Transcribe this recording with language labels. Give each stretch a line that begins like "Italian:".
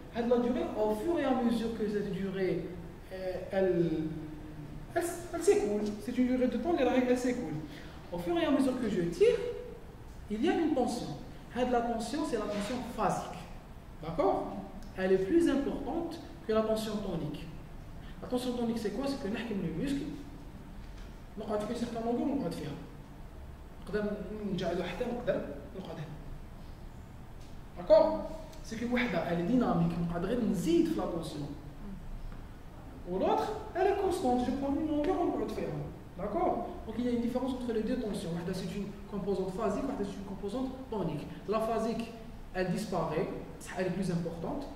French: La durée, au fur et à mesure que cette durée, elle s'écoule. C'est une durée de temps, elle s'écoule. Au fur et à mesure que je tire, il y a une tension. La tension, c'est la tension phasique. D'accord? Elle est plus importante que la tension tonique. La tension tonique, c'est quoi? C'est que
Arabic: نحكم
French: le muscle.
Arabic: نقعد في
French: certaine longueur
Arabic: ونقعد فيها. نقدر نجعله حتى نقدر نقعد هنا.
French: D'accord? C'est que
Arabic: وحده
French: elle est dynamique,
Arabic: نقدر غير نزيد في
French: la tension. Ou l'autre, elle est constante, je prends une longueur
Arabic: ونقعد فيها.
French: D'accord? Donc il y a une différence entre les deux tensions.
Arabic: وحده
French: c'est une composante phasique, وحده c'est une composante tonique. La phasique, elle disparaît, elle est plus importante.